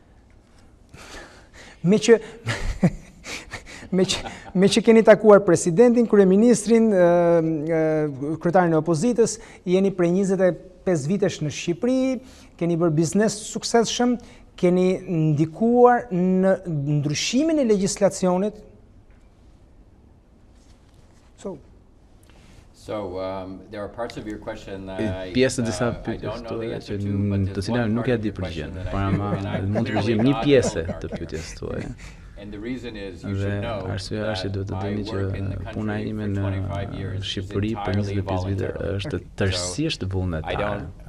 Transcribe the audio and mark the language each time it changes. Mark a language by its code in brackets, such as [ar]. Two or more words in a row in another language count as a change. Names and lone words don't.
[sq] Me që keni takuar presidentin, kryeministrin, kryetarin e opozitës, jeni prej 25 vitesh në Shqipëri, keni bërë biznes suksesshëm, keni ndikuar në ndryshimin e legjislacionit. [en] There are parts of your question that [sq] pjesë disa pyetjes tuaja që të cilat nuk ja di përgjigjen, por ama mund të përgjigjem një pjesë të pyetjes tuaja. Dhe arsyeja është që duhet të dini që puna ime në Shqipëri për 25 vite është tërësisht vullnetare.